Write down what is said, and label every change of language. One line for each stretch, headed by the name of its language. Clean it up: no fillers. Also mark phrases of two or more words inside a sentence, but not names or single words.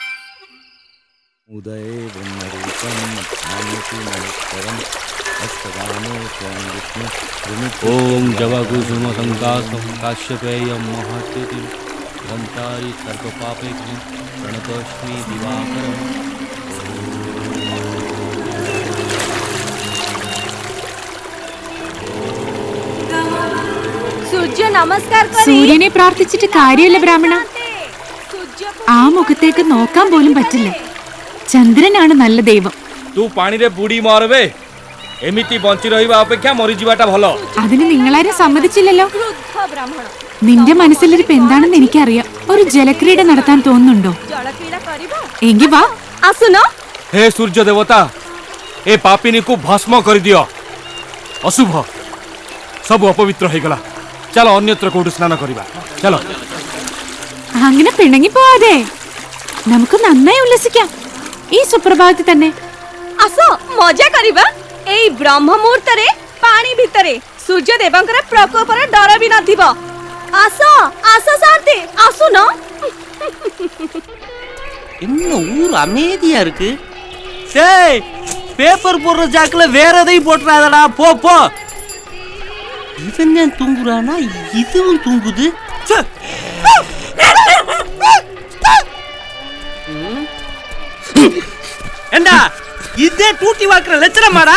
Sanskrit: ॐ जपाकुसुम सङ्काशं काश्यपेयं महाद्युतिं तमोऽरिं सर्व पापघ्नं प्रणतोऽस्मि दिवाकरम्.
Malayalam: സൂര്യനെ പ്രാർത്ഥിച്ചിട്ട് കാര്യമില്ല ബ്രാഹ്മണ. ആ മുഖത്തേക്ക് നോക്കാൻ പോലും പറ്റില്ല. ചന്ദ്രനാണ് നല്ല ദൈവം.
Odia: ତୁ ପାଣିରେ ବୁଡ଼ି ମରବେ, ଏମିତି ବଞ୍ଚି ରହିବା ଅପେକ୍ଷା ମରିଯିବାଟା ଭଲ.
Malayalam: അതിന് നിങ്ങളാരും സമ്മതിച്ചില്ലല്ലോ. നിന്റെ മനസ്സിലിരിപ്പ് എന്താണെന്ന് എനിക്കറിയാം. ഒരു ജലക്രീഡ നടത്താൻ തോന്നുന്നുണ്ടോ? എങ്കി വാ.
Odia: ହେ ସୂର୍ଯ୍ୟ ଦେବତା, ଏ ପାପିନୀକୁ ଭସ୍ମ କରିଦିଅ. ଅଶୁଭ ସବୁ ଅପବିତ୍ର ହେଇଗଲା. ଚାଲ ଅନ୍ୟତ୍ର କୋଉଠି ସ୍ନାନ କରିବା. ଚାଲ.
Malayalam: അങ്ങനെ പിണങ്ങി പോവാതെ നമുക്ക് നന്നായി ഉല്ലസിക്കാം ഈ സുപ്രഭാതത്തിൽ തന്നെ.
Odia: ଆସ ମଜା କରିବା ଏଇ ବ୍ରହ୍ମ ମୁହୂର୍ତ୍ତରେ ପାଣି ଭିତରେ. ସୂର୍ଯ୍ୟ ଦେବଙ୍କର ପ୍ରକୋପରେ ଡର ବି ନଥିବ. ଆସ ଆସ ଶାନ୍ତି, ଆସୁନ.
Tamil: என்ன ஊர் அமைதியா இருக்கு. டேய், பேப்பர் போடுற ஜாக்குல வேற எதையும் போட்டுறாதடா. போ போ. இவன் தான் தூங்குறானா, இதுவும் தூங்குது. ஏண்டா இதே டூட்டி வாக்குற லட்சணமாடா?